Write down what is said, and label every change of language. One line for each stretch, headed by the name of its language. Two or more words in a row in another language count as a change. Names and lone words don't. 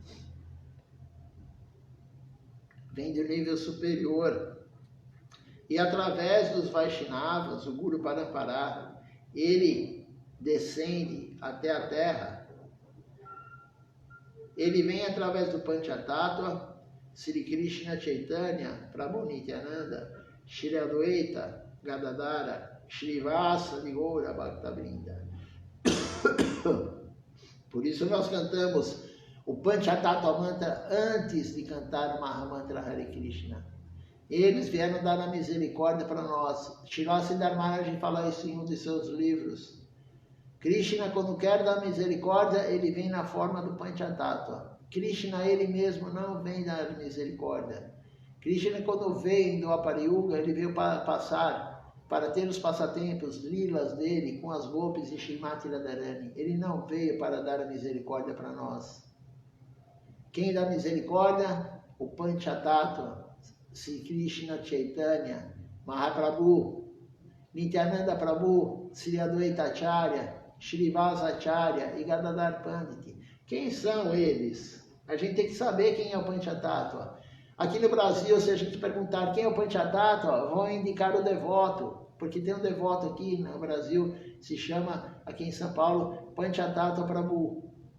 Portuguese: Vem do nível superior. E através dos Vaishnavas, o Guru Parampara, ele descende até a terra. Ele vem através do Panchatattva, Sri Krishna Chaitanya, Prabhu Nityananda, Shri Adwaita, Gadadara, Shrivasa de Goura Bhaktavrinda. Por isso nós cantamos o Panchatattva Mantra antes de cantar o Mahamantra Hare Krishna. Eles vieram dar a misericórdia para nós. Srila Siddhar Maharaj fala isso em um de seus livros. Krishna, quando quer dar misericórdia, ele vem na forma do Panchatattva. Krishna, ele mesmo, não vem dar misericórdia. Krishna, quando veio do Apariyuga, ele veio para passar, para ter os passatempos, lilas dele, com as gopis e Srimati Radharani. Ele não veio para dar a misericórdia para nós. Quem dá misericórdia? O Panchatattva. Sri Krishna Chaitanya, Mahaprabhu, Nityananda Prabhu, Sri Adwaita Acharya, Shrivasa Acharya e Gadadhar Pandit. Quem são eles? A gente tem que saber quem é o Panchatattva. Aqui no Brasil, se a gente perguntar quem é o Panchatattva, vão indicar o devoto, porque tem um devoto aqui no Brasil, se chama, aqui em São Paulo, Panchatattva Prabhu.